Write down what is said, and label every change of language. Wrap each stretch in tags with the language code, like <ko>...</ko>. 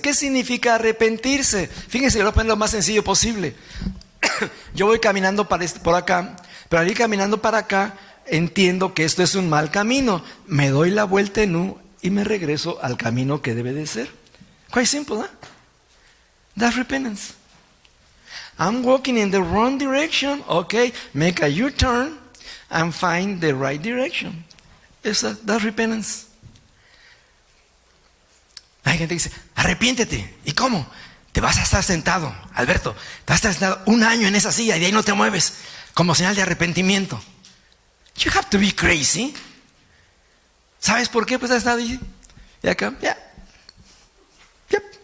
<es>¿Qué significa arrepentirse? Fíjense, lo voy a poner lo más sencillo posible. Yo voy caminando por acá, pero al ir caminando para acá, entiendo que esto es un mal camino. Me doy la vuelta en U y me regreso al camino que debe de ser.</es> <en>Quite simple, huh? That's repentance. I'm walking in the wrong direction. Okay, make a U-turn and find the right direction. That's repentance.</en> <es>Hay gente que dice, arrepiéntete. ¿Y cómo? Te vas a estar sentado, Alberto, te vas a estar sentado 1 año en esa silla y de ahí no te mueves, como señal de arrepentimiento.</es> <en>You have to be crazy.</en> <es>¿Sabes por qué? Pues has estado ahí. Y acá, ya. Yep.</es>